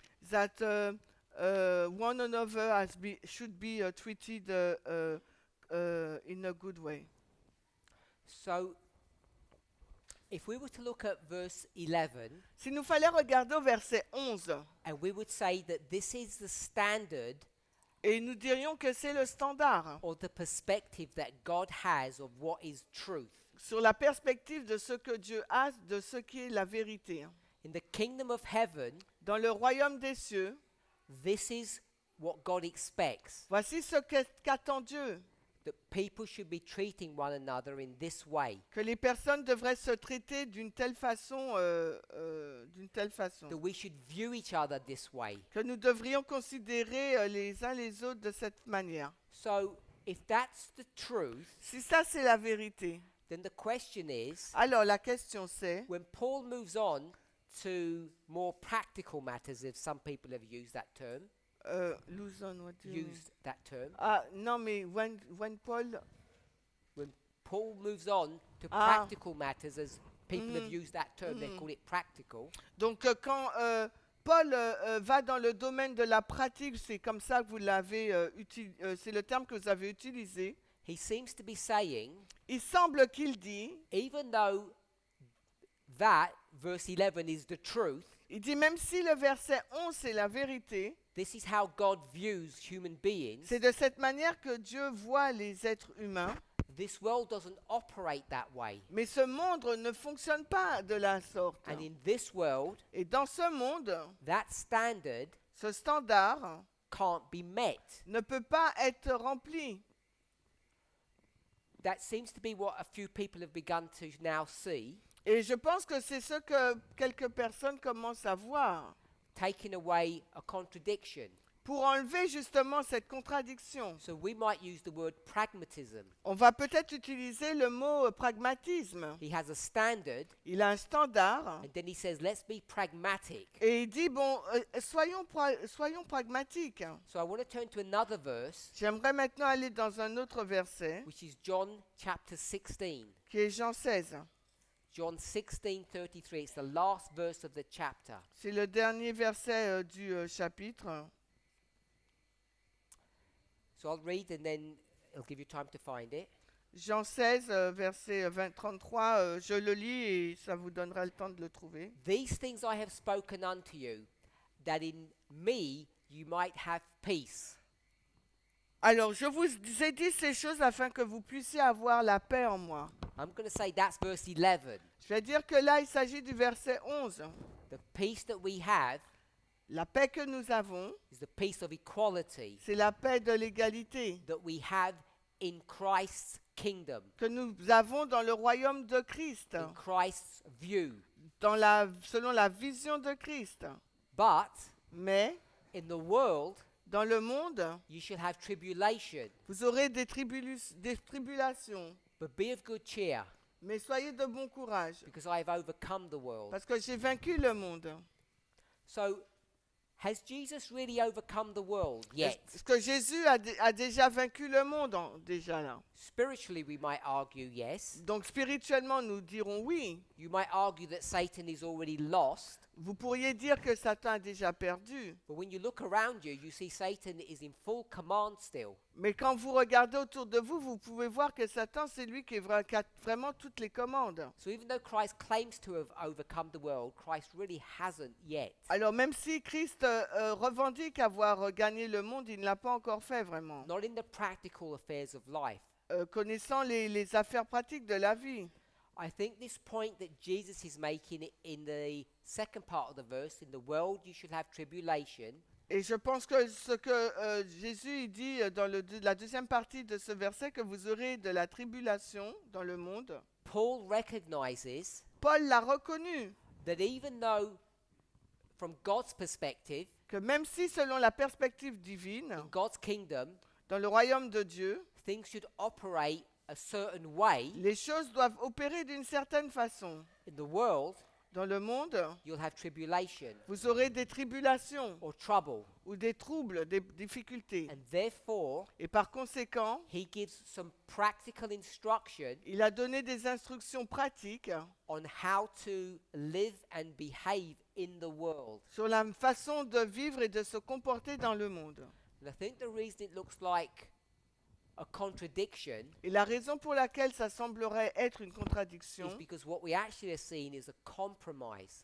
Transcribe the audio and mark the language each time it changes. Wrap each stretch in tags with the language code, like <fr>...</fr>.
<en>That one another should be treated in a good way. So, if we were to look at verse 11,</en> <fr>S'il nous fallait regarder au verset 11,</fr> <en>and we would say that this is the standard</en> <fr>et nous dirions que c'est le standard</fr> <en>or the perspective that God has of what is truth.</en> <fr>sur la perspective de ce que Dieu a, de ce qui est la vérité.</fr> <en>In the kingdom of heaven,</en> <fr>Dans le royaume des cieux,</fr> <en>this is what God expects,</en> <fr>voici ce qu'attend Dieu,</fr> <en>that people should be treating one another in this way,</en> <fr>que les personnes devraient se traiter d'une telle façon,</fr> <en>that we should view each other this way.</en> <fr>que nous devrions considérer les uns les autres de cette manière.</fr> <en>So, if that's the truth,</en> <fr>Si ça c'est la vérité,</fr> <en>then the question is,</en> <fr>alors la question c'est,</fr> <en>when Paul moves on to more practical matters, if some people have used that term, Luzon, what do you mean? used that term,</en> <fr>Ah non mais</fr> <en>when Paul, when Paul moves on to Ah. practical matters, as people have used that term, they call it practical.</en> <fr>donc quand Paul va dans le domaine de la pratique, c'est comme ça que vous l'avez c'est le terme que vous avez utilisé.</fr> <en>He seems to be saying,</en> <fr>Il semble qu'il dit,</fr> <en>even though that verse 11 is the truth,</en> <fr>il dit même si le verset 11 c'est la vérité,</fr> <en>this is how God views human beings.</en> <fr>c'est de cette manière que Dieu voit les êtres humains.</fr> <en>This world doesn't operate that way.</en> <fr>Mais ce monde ne fonctionne pas de la sorte.</fr> <en>And in this world,</en> <fr>Et dans ce monde,</fr> <en>that standard</en> <fr>ce standard</fr> <en>can't be met.</en> <fr>ne peut pas être rempli.</fr> <en>That seems to be what a few people have begun to now see,</en> <fr>Et je pense que c'est ce que quelques personnes commencent à voir.</fr> <en>taking away a contradiction.</en> <fr>Pour enlever justement cette contradiction,</fr> <en>So we might use the word pragmatism.</en> <fr>on va peut-être utiliser le mot pragmatisme.</fr> <en>He has a standard,</en> <fr>Il a un standard</fr> <en>and then he says, let's be pragmatic.</en> <fr>et il dit, bon, soyons pragmatiques.</fr> <en>So I want to turn to another verse,</en> <fr>J'aimerais maintenant aller dans un autre verset,</fr> <en>which is John chapter 16.</en> <fr>qui est Jean 16.</fr> <en>John 16:33. It's the last verse of the chapter.</en> <fr>C'est le dernier verset du chapitre.</fr> <en>So I'll read and then it'll give you time to find it.</en> <fr>Jean 16, verset 33, je le lis et ça vous donnera le temps de le trouver.</fr> <en>These things I have spoken unto you, that in me you might have peace.</en> <fr>Alors, je vous ai dit ces choses afin que vous puissiez avoir la paix en moi.</fr> <en>I'm going to say that's verse 11.</en> <fr>Je vais dire que là, il s'agit du verset 11.</fr> <en>The peace that we have</en> <fr>La paix que nous avons,</fr> <en>is the peace of equality</en> <fr>c'est la paix de l'égalité</fr> <en>that we have in Christ's kingdom,</en> <fr>que nous avons dans le royaume de Christ,</fr> <en>in Christ's view.</en> <fr>selon la vision de Christ.</fr> <en>But</en> <fr>Mais</fr> <en>in the world,</en> <fr>dans le monde,</fr> <en>you should have tribulation,</en> <fr>vous aurez des tribulations.</fr> <en>but be of good cheer,</en> <fr>Mais soyez de bon courage,</fr> <en>because I have overcome the world.</en> <fr>parce que j'ai vaincu le monde.</fr> <en>So, has Jesus really overcome the world yet?</en> <fr>Est-ce que Jésus a déjà vaincu le monde déjà là?</fr> <en>Spiritually, we might argue yes.</en> <fr>Donc spirituellement, nous dirons oui.</fr> <en>You might argue that Satan is already lost.</en> <fr>Vous pourriez dire que Satan a déjà perdu.</fr> <en>But when you look around you, you see Satan is in full command still.</en> <fr>Mais quand vous regardez autour de vous, vous pouvez voir que Satan, c'est lui qui a vraiment toutes les commandes.</fr> <en>So even though Christ claims to have overcome the world, Christ really hasn't yet.</en> <fr>Alors même si Christ revendique avoir gagné le monde, il ne l'a pas encore fait vraiment.</fr> <en>Not in the practical affairs of life.</en> <fr>Connaissant les affaires pratiques de la vie.</fr> <en>I think this point that Jesus is making in the second part of the verse, in the world you should have tribulation,</en> <fr>Et je pense que ce que Jésus il dit dans la deuxième partie de ce verset, que vous aurez de la tribulation dans le monde,</fr> <en>Paul recognizes</en> <fr>Paul l'a reconnu,</fr> <en>that even though, from God's perspective,</en> <fr>que même si selon la perspective divine,</fr> <en>in God's kingdom,</en> <fr>dans le royaume de Dieu,</fr> <en>things should operate a certain way.</en> <fr>les choses doivent opérer d'une certaine façon.</fr> <en>In the world,</en> <fr>Dans le monde,</fr> <en>you'll have tribulation</en> <fr>vous aurez des tribulations</fr> <en>or trouble.</en> <fr>ou des troubles, des difficultés.</fr> <en>And therefore,</en> <fr>Et par conséquent,</fr> <en>he gives some practical instruction</en> <fr>il a donné des instructions pratiques</fr> <en>on how to live and behave in the world.</en> <fr>sur la façon de vivre et de se comporter dans le monde.</fr> <en>And I think the reason it looks like a contradiction</en> <fr>Et la raison pour laquelle ça semblerait être une contradiction,</fr> <en>is because what we actually are seeing is a compromise.</en>